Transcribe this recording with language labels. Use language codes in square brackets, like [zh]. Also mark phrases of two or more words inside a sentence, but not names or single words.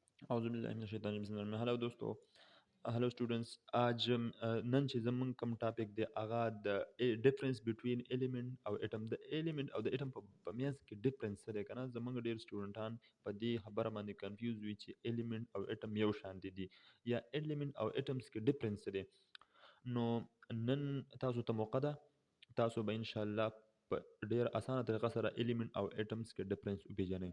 [ar] أعوذ بالله من الشيطان الرجيم. [ur] ہیلو دوستوں، ہیلو سٹوڈنٹس. [ps] आज नन چې زمونږ کوم ټاپک دی هغه د [en] difference between element [ps] او اټم. د الیمنٹ او د اټم په میانس کې ډیفرنس څه دی کنه. زمونږ ډیر سټوډنټان په دې خبره باندې کنفیوز وي چې الیمنٹ او اټم یو شان دي یا الیمنٹ او اټمز کې ډیفرنس څه دی. نو نن تاسو ته موقع ده، تاسو به ان شاء الله په ډیر اسانه طریقه سره الیمنٹ او اټمز کې ډیفرنس وپیژنئ.